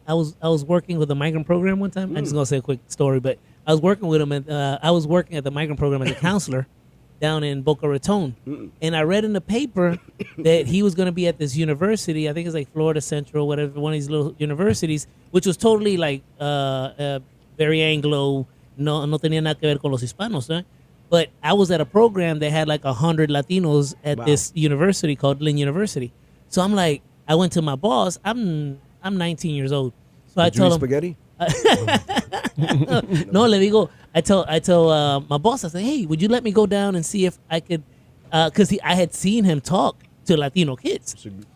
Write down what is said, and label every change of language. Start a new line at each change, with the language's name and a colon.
English: I was working with a migrant program one time. I'm just gonna say a quick story, but I was working with him, and I was working at the migrant program as a counselor down in Boca Raton. And I read in the paper that he was gonna be at this university. I think it's like Florida Central, whatever, one of these little universities, which was totally like very Anglo.
Spanish: No tenía nada que ver con los hispanos, right?
English: But I was at a program that had like 100 Latinos at this university called Lynn University. So I'm like, I went to my boss. I'm 19 years old. So I eat tell him, spaghetti? no,
Spanish: le digo,
English: I tell my boss, I say, hey, would you let me go down and see if I could, because I had seen him talk to Latino kids.